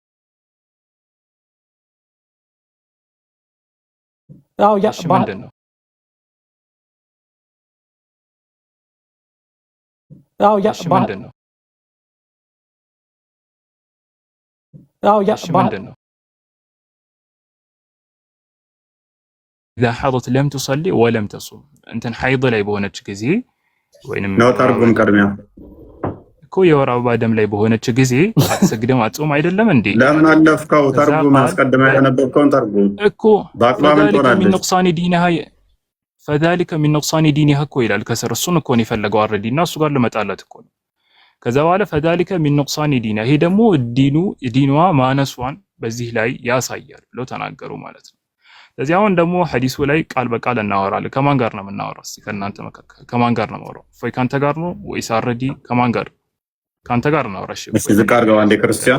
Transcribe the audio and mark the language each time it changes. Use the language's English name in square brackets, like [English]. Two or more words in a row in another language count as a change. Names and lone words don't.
[Amharic] አዎ ያ ምንድን ነው? አዎ ያ ምንድን ነው? አዎ ያ ምንድን ነው? [Arabic] إذا حضت لم تصلي ولم تصوم [Amharic] እንትን ሐይድ ላይ በሆነች ጊዜ ወይንም ነው ተርጉም ቀድሚያ እኮ የወር አበባ ደም ላይ በሆነች ጊዜ አትሰግድም አትጾም አይደለም እንዴ? ለምን አለፍከው? ተርጉም አስቀድመህ ያነበብከውን ተርጉም እኮ በአቅማምን ጦራለች። [Arabic] نقصان دينها فذلك من نقصان دينها [Amharic] እኮ ይላል ከስር። እሱን እኮ ነው የፈለገው አረዲ እና እሱ ጋር ለመጣላት እኮ ነው። ከዛ በኋላ [Arabic] فذلك من نقصان دينها [Amharic] ይሄ ደግሞ ዲኗ ማነሷን በዚህ ላይ ያሳያል ብለው ተናገሩ ማለት ነው። ስለዚህ አሁን ደግሞ ሐዲሱ ላይ ቃል በቃል እናወራለን። ከማን ጋር ነው የምናወራው? እስቲ ከእናንተ መካከል ከማን ጋር ነው የማወራው? እፎይ ካንተ ጋር ነው ወይስ አረዲ ከማን ጋር? ካንተ ጋር ነው አውራሽ። እሺ ዝቅ አድርገው አንዴ ክርስቲያን